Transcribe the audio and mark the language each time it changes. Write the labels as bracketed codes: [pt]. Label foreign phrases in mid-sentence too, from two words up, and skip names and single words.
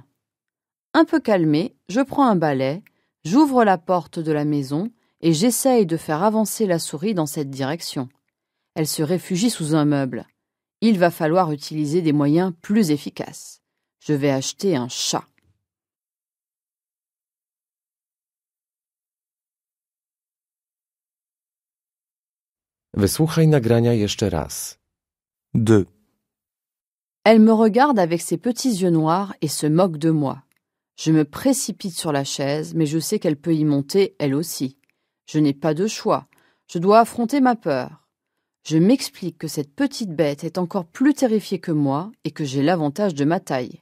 [fr] Un peu calmée, je prends un balai, j'ouvre la porte de la maison et j'essaye de faire avancer la souris dans cette direction. Elle se réfugie sous un meuble. Il va falloir utiliser des moyens plus efficaces. Je vais acheter un chat. [pl] Wysłuchaj nagrania jeszcze raz. 2. [fr] Elle me regarde avec ses petits yeux noirs et se moque de moi. Je me précipite sur la chaise, mais je sais qu'elle peut y monter elle aussi. Je n'ai pas de choix. Je dois affronter ma peur. Je m'explique que cette petite bête est encore plus terrifiée que moi et que j'ai l'avantage de ma taille.